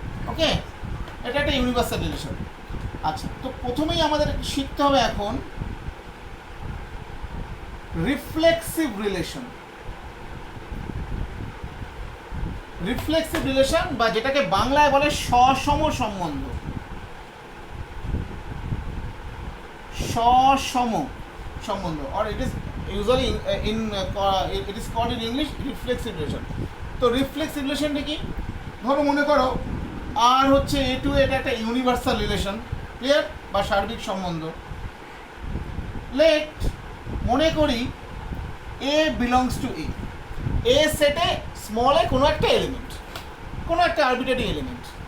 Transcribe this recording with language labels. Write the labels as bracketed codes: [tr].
[bn] ওকে, এটা একটা universal relation. আচ্ছা, তো প্রথমেই আমাদের শিখতে হবে এখন রিফ্লেক্সিভ রিলেশন। রিফ্লেক্সিভ রিলেশন বা যেটাকে বাংলায় বলে সসম সম্বন্ধ। [en] সসম সম্বন্ধ, or it is usually it is called in English reflexive relation. [bn] তো রিফ্লেক্সিভ রিলেশনটা কি? ধরো মনে করো আর হচ্ছে এ টু এটা একটা ইউনিভার্সাল রিলেশন, ক্লিয়ার? বা সার্বিক সম্বন্ধ। লেট মনে করি এ বিলংস টু এ, এ সেটে স্মল এ কোনো একটা এলিমেন্ট, কোনো একটা আরবিট্রারি এলিমেন্ট।